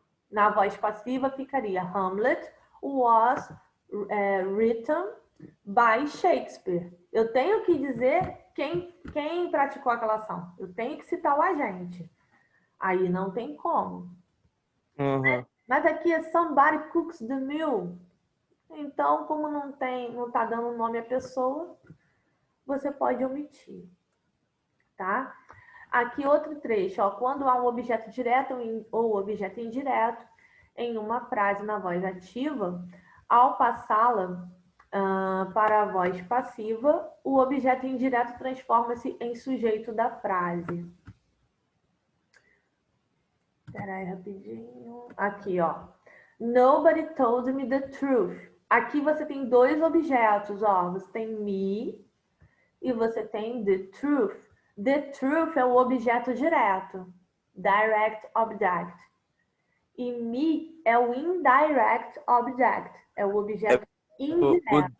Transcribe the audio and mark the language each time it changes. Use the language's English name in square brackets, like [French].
[Portuguese] Na voz passiva ficaria [English] Hamlet was written by Shakespeare. [Portuguese] Eu tenho que dizer quem praticou aquela ação. Eu tenho que citar o agente. Aí não tem como. Aham. Mas aqui é [English] somebody cooks the meal. [Portuguese] Então, como não tá dando nome à pessoa, você pode omitir, tá? Aqui outro trecho, ó, quando há um objeto direto ou objeto indireto em uma frase na voz ativa, ao passá-la para a voz passiva, o objeto indireto transforma-se em sujeito da frase. Espera aí rapidinho. Aqui, ó. [English] Nobody told me the truth. [Portuguese] Aqui você tem dois objetos, ó. Você tem me e você tem [English] the truth. The truth [Portuguese] é o objeto direto, [English] direct object. [Portuguese] E me é o [English] indirect object, [Portuguese] é o objeto indireto.